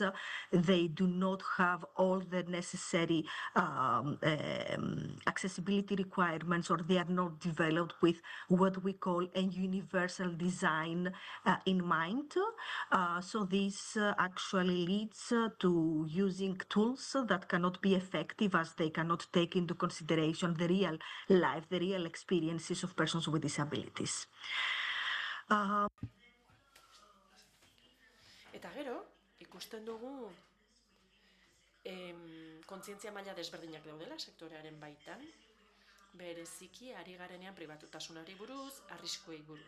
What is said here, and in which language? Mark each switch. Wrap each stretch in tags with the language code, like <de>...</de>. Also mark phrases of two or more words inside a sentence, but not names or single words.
<en>They do not have all the necessary accessibility requirements, or they are not developed with what we call a universal design in mind. So this actually leads to using tools that cannot be effective, as they cannot take into consideration the real life, the real experiences of persons with disabilities.</en> <eu>Eta gero, ikusten dugu kontzientzia maila desberdinak daudela sektorearen baitan, bereziki ari garenean pribatutasunari buruz, arriskuei buruz.</eu>